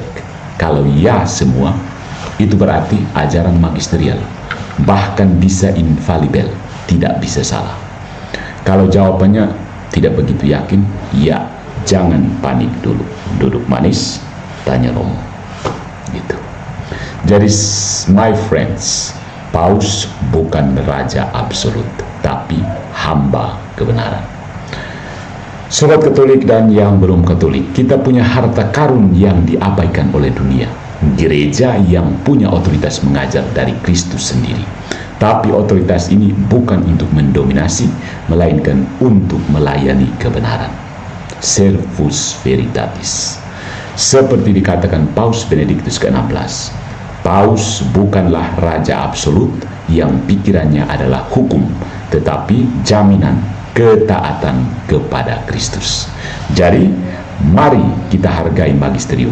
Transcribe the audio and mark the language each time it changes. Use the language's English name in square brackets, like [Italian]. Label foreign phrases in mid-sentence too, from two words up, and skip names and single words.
[Indonesian] Kalau ya semua, itu berarti ajaran magisterial. Bahkan bisa infalibel, tidak bisa salah. Kalau jawabannya tidak begitu yakin, ya jangan panik dulu. Duduk manis, tanya Romo. Gitu. Jadi [English] my friends, [Indonesian] Paus bukan raja absolut, tapi hamba kebenaran. Sobat Katolik dan yang belum Katolik, kita punya harta karun yang diabaikan oleh dunia. Gereja yang punya otoritas mengajar dari Kristus sendiri. Tapi otoritas ini bukan untuk mendominasi, melainkan untuk melayani kebenaran. [Latin] Servus veritatis. [Indonesian] Seperti dikatakan Paus Benediktus ke-16, Paus bukanlah raja absolut yang pikirannya adalah hukum, tetapi jaminan ketaatan kepada Kristus. Jadi, mari kita hargai magisterium.